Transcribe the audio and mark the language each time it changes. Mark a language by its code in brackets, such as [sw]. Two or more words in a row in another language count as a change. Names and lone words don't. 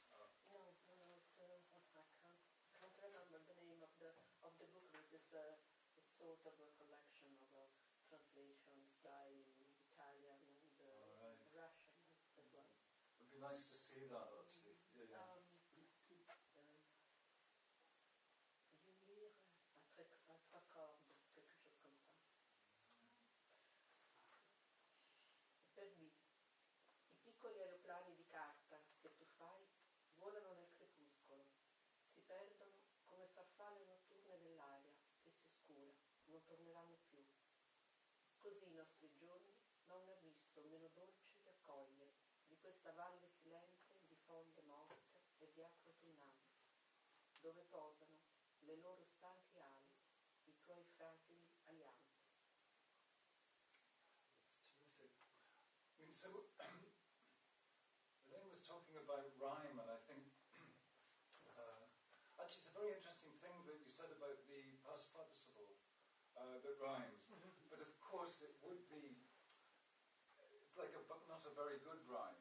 [en] No, I can't remember the name of the book, but it's sort of a collection of translations. by Italian and Russian as well. It would be nice to see that actually. Yeah. [fr] Lire à trois cordes, quelque chose comme ça. [it] Per me, i piccoli aeroplani di carta che tu fai volano nel crepuscolo, si perdono come farfalle notturne dell'aria che si oscura, non torneranno più. Così i nostri giorni, ma un abisso meno dolce li accoglie, di questa valle silente di foglie morte e di acque autunnali, dove posano le loro stanche ali, i tuoi fragili alianti. [en] Terrific. I mean, so Elaine was talking about rhyme, and I think actually it's a very interesting thing that you said about the past participle that rhymes. But of course, it would be like not a very good rhyme.